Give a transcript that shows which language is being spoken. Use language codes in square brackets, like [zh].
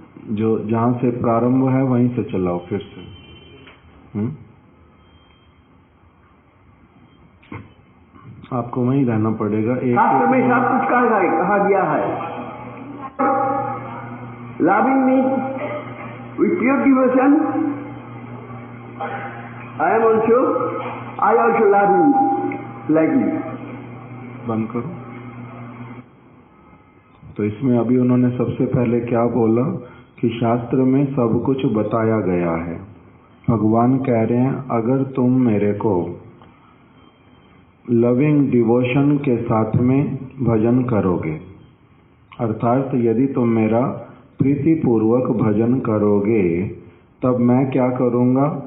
[hi] जो जहाँ से प्रारंभ है वहीं से चलाओ फिर से। आपको वहीं रहना पड़ेगा। एक शास्त्र में सब कुछ कहा गया है। [en] Loving me with pure devotion, I also love you like you. [hi] बंद करो। तो इसमें अभी उन्होंने सबसे पहले क्या बोला कि शास्त्र में सब कुछ बताया गया है। भगवान कह रहे हैं अगर तुम मेरे को [en] loving devotion [hi] के साथ में भजन करोगे, अर्थात यदि तुम मेरा प्रीतिपूर्वक भजन करोगे, तब मैं क्या करूँगा?